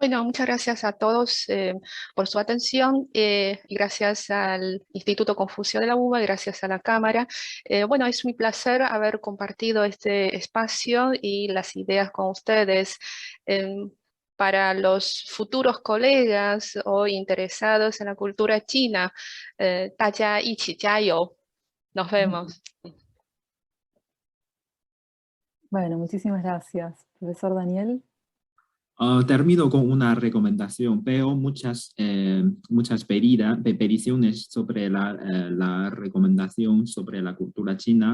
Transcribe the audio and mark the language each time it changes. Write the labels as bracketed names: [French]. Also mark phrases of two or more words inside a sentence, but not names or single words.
[Spanish] Bueno, muchas gracias a todos por su atención y gracias al Instituto Confucio de la UBA, gracias a la Cámara. Bueno, es mi placer haber compartido este espacio y las ideas con ustedes. Para los futuros colegas o interesados en la cultura china, [Chinese] 大家一起加油. [Spanish] Nos vemos. Bueno, muchísimas gracias. Profesor Daniel. Termino con una recomendación. Veo muchas peticiones sobre la recomendación sobre la cultura china.